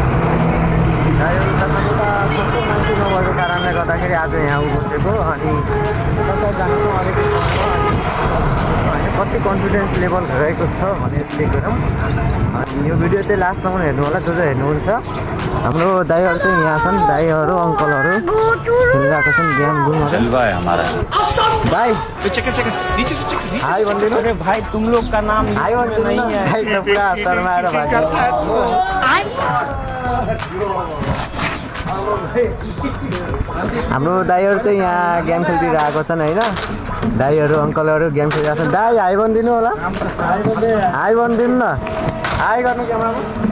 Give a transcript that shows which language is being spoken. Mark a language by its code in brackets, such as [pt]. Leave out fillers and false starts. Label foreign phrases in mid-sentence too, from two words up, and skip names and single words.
[ne] कस्तो मान्छे नभएको कारणले गर्दाखेरि आज यहाँ बसेको अनि जानेछौँ अलिक होइन कति कन्फिडेन्स लेभल रहेको छ भनेर चेक गरौँ। अनि यो भिडियो चाहिँ लास्टसम्म हेर्नु होला जो हेर्नुहुन्छ। हाम्रो दाइहरू चाहिँ यहाँ छन्, दाइहरू अङ्कलहरू खेलिरहेको छन् गेम गुमहरू। भाई हाई भनिदिनु। [hi] अरे भाई तुम लोग का नाम [ne] हाई भनिदिनु [hi] नहीं न। है। [ne] भाइ त पुरा शर्माएर भएको। हाम्रो दाइहरू चाहिँ यहाँ गेम खेलिरहेको छन् होइन। दाइहरू अङ्कलहरू गेम खेलिरहेको छन्। दाइ हाई भनिदिनु होला। हाई भनिदिनु न। हाई गर्नु क्यामेरामा।